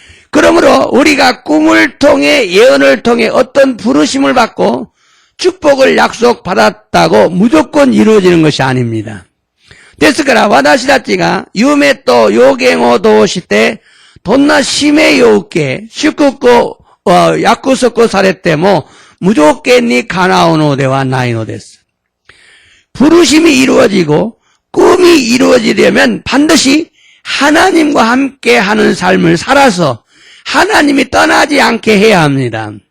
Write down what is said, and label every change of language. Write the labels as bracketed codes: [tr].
[ko] 그러므로 우리가 꿈을 통해 예언을 통해 어떤 부르심을 받고 축복을 약속받았다고 무조건 이루어지는 것이 아닙니다. [ja] ですから私たちが夢と予言を通してどんな使命を受け祝福を約束されても無条件にかなうのではないのです. [ko] 부르심이 이루어지고 꿈이 이루어지려면 반드시 하나님과 함께 하는 삶을 살아서 하나님이 떠나지 않게 해야 합니다.